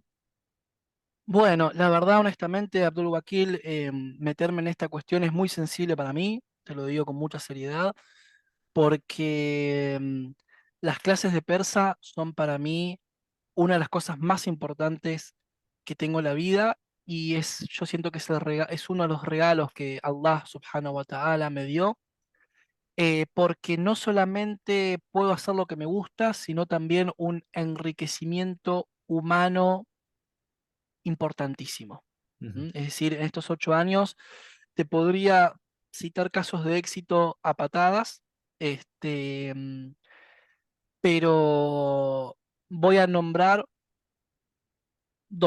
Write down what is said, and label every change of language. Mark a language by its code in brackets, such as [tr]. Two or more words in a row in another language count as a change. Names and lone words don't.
[es] Bueno, la verdad, honestamente, Abdul Wakil, meterme en esta cuestión es muy sensible para mí, te lo digo con mucha seriedad, porque las clases de persa son para mí una de las cosas más importantes que tengo en la vida y yo siento que es uno de los regalos que Allah [ar] سبحانه وتعالى [es] me dio, porque no solamente puedo hacer lo que me gusta, sino también un enriquecimiento humano importantísimo. Ujú. Es decir, en estos 8 años te podría citar casos de éxito a patadas, pero voy a nombrar dos